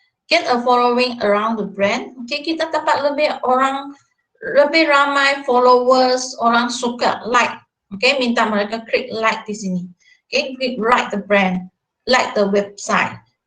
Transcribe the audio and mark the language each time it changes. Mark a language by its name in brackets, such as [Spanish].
[English] Get a following around the brand. [Malay] Kita dapat lebih ramai followers, orang suka like. Minta mereka klik like di sini. [English] Klik like the brand, like the website.